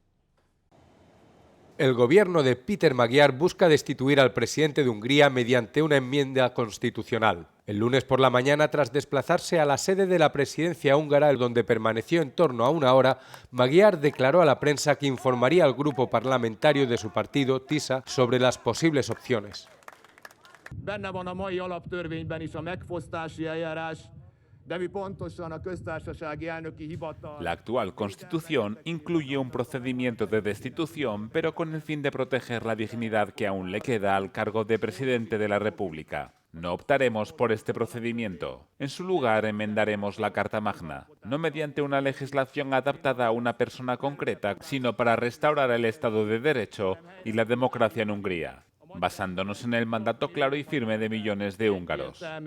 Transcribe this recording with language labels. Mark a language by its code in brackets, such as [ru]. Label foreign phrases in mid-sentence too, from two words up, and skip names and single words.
[es] El gobierno de Péter Magyar busca destituir al presidente de Hungría mediante una enmienda constitucional. El lunes por la mañana, tras desplazarse a la sede de la presidencia húngara, donde permaneció en torno a 1 hora, Magyar declaró a la prensa que informaría al grupo parlamentario de su partido, TISA, sobre las posibles opciones. [hu] Benne van a mai alaptörvényben is a megfosztási eljárás. [es] La actual Constitución incluye un procedimiento de destitución, pero con el fin de proteger la dignidad que aún le queda al cargo de presidente de la República. No optaremos por este procedimiento. En su lugar, enmendaremos la Carta Magna, no mediante una legislación adaptada a una persona concreta, sino para restaurar el Estado de Derecho y la democracia en Hungría, basándonos en el mandato claro y firme de millones de húngaros.